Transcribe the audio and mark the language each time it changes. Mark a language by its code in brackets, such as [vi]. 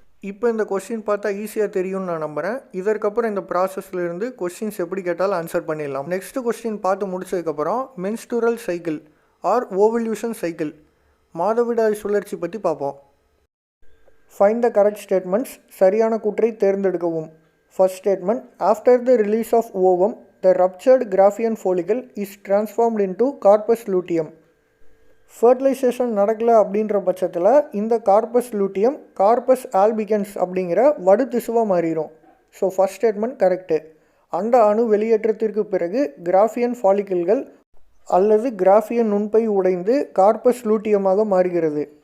[ta] இப்போ இந்த கொஸ்டின் பார்த்தா ஈஸியாக தெரியும்னு நான் நம்புகிறேன். இதற்கப்புறம் இந்த ப்ராசஸ்லேருந்து கொஸ்டின்ஸ் எப்படி கேட்டாலும் ஆன்சர் பண்ணிடலாம். நெக்ஸ்ட் கொஸ்டின் பார்த்து முடிச்சதுக்கப்புறம் menstrual cycle R ovulation cycle மாதவிடாய் சுழற்சி பற்றி பார்ப்போம். [en] Find the correct statements. [ta] சரியான கூற்றை தேர்ந்தெடுக்கவும். [en] First statement, after the release of ovum, the ruptured Graafian follicle is transformed into corpus luteum. [ta] Fertilisation நடக்கலை அப்படின்ற பட்சத்தில் இந்த கார்பஸ் லூட்டியம் கார்பஸ் ஆல்பிகன்ஸ் அப்படிங்கிற வடு திசுவாக மாறிடும். [en] So first statement correct. [ta] அண்ட அணு வெளியேற்றத்திற்கு பிறகு கிராஃபியன் ஃபாலிக்கிள்கள் அல்லது கிராஃபியன் நுண்பை உடைந்து கார்பஸ் லூட்டியமாக மாறுகிறது.